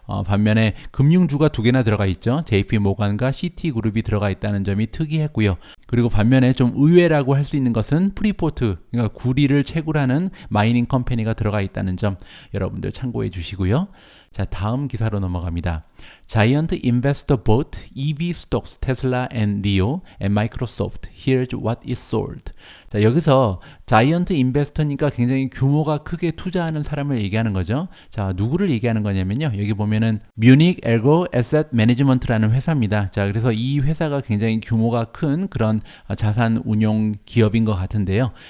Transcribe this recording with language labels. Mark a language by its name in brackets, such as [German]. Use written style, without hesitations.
[Korean] 반면에 금융주가 2개나 들어가 있죠. JP 모간과 시티그룹이 들어가 있다는 점이 특이했고요. 그리고 반면에 좀 의외라고 할 수 있는 것은 프리포트, 그러니까 구리를 채굴하는 마이닝 컴퍼니가 들어가 있다는 점 여러분들 참고해 주시고요. 자, 다음 기사로 넘어갑니다. [English] Giant investor bought EV stocks Tesla and NIO and Microsoft. Here's what is sold. [Korean] 자, 여기서 자이언트 인베스터니까 굉장히 규모가 크게 투자하는 사람을 얘기하는 거죠. 자, 누구를 얘기하는 거냐면요. 여기 보면은 뮤닉 에르고 에셋 매니지먼트라는 회사입니다. 자, 그래서 이 회사가 굉장히 규모가 큰 그런 자산 운용 기업인 것 같은데요.